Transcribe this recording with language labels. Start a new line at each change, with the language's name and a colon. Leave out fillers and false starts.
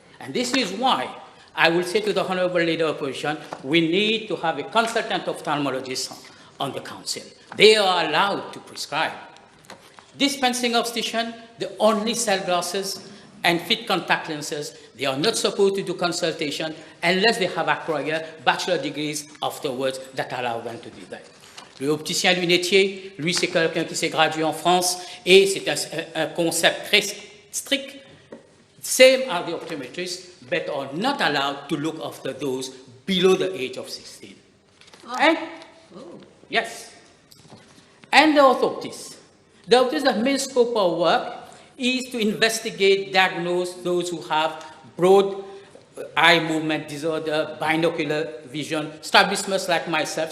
English: And this is why I will say to the Honourable Leader of Opposition, we need to have a consultant ophthalmologist on the Council. They are allowed to prescribe. Dispensing optician, they only sell glasses and fit contact lenses. They are not supposed to do consultation unless they have acquired bachelor degrees afterwards that allow them to do that.
French: Le opticien lunetier, lui, c'est quelqu'un qui s'est gradué en France et c'est un concept très strict.
English: Same are the optometrists, but are not allowed to look after those below the age of 16. Oh. And, yes. And the orthoptists. The orthoptists, the main scope of work is to investigate, diagnose those who have broad eye movement disorder, binocular vision, strabismus like myself.